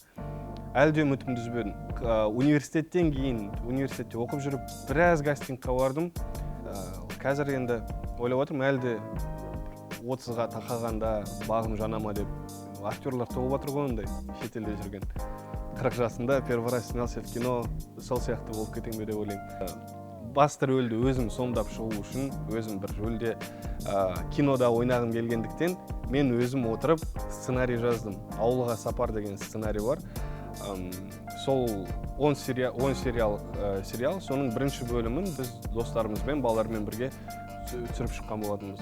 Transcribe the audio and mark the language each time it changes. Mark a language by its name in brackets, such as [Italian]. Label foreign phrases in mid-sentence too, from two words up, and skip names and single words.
[Kazakh] Әлі де үмітімді үзбедім. Университеттен кейін, университетте оқып жүріп, біраз кастингқа бардым. Қазір енді ойлап отырмын, әлі де 30-ға тақағанда бағым жанама деп актерлар толып отыр ғой ондай шетелде жүрген. 40 жасында [Russian] первый раз снялся в кино, [Kazakh] сол сияқты болып кетем бе деп ойлаймын. Басты рөлді өзім сомдап шығу үшін, өзім бір рөлде кинода ойнағым келгендіктен, мен өзім отырып сценарий жаздым. Ауылға сапар деген сценарий бар. Сол 10 сериал, соның бірінші бөлімін біз достарымызбен, балалармен бірге түсіріп шыққан болатынбыз.